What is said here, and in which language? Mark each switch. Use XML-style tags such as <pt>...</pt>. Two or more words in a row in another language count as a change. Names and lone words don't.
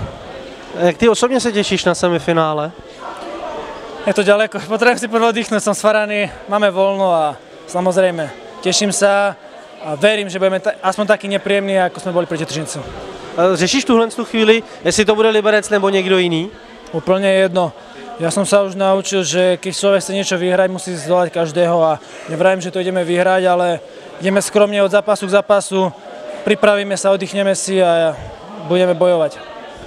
<cs>Jak ty osobně se těšíš na semifinále?</cs> <sk>Je to ďaleko, potrebujem si prvo dýchnuť, som svaraný, máme voľno a samozrejme teším sa a verím, že budeme aspoň taký nepríjemný, ako sme boli proti Třincu.</sk> <cs>Řešíš tuhle chvíli, jestli to bude Liberec nebo někdo jiný?</cs> <sk>Úplne jedno. Ja som sa už naučil, že keď človek chce niečo vyhrať, musí zdolať každého a nevravím, že to ideme vyhrať, ale ideme skromne od zápasu k zápasu, pripravíme sa, oddychneme si a budeme bojovať.</sk>